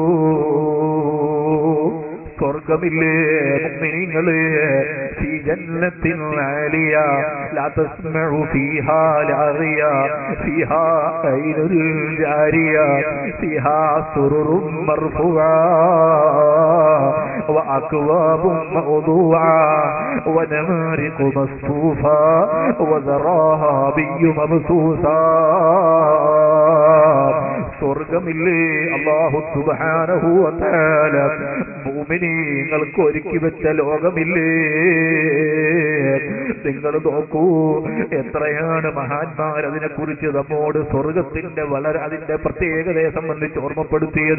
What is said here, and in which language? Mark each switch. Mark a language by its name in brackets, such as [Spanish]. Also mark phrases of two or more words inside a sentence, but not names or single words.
[Malayalam] സ്വർഗ്ഗമില്ലേ മുഅ്മിനീങ്ങളെ, [Arabic] في جنة عالية لا تسمع فيها لاغية فيها عين جارية فيها سرر مرفوعة وأكواب موضوعة ونمارق مصفوفة وزرابي مبثوثة. [Malayalam] സ്വർഗമില്ലേ [Arabic] الله سبحانه وتعالى [Malayalam] മുഅ്മിനീങ്ങൾക്ക് ഒരുക്കി വെച്ച ലോകമില്ലേ? നിങ്ങൾ നോക്കൂ, എത്രയാണ് മഹാന്മാർ അതിനെ കുറിച്ച് നമ്മോട് സ്വർഗത്തിന്റെ അതിന്റെ പ്രത്യേകതയെ സംബന്ധിച്ച് ഓർമ്മപ്പെടുത്തിയത്.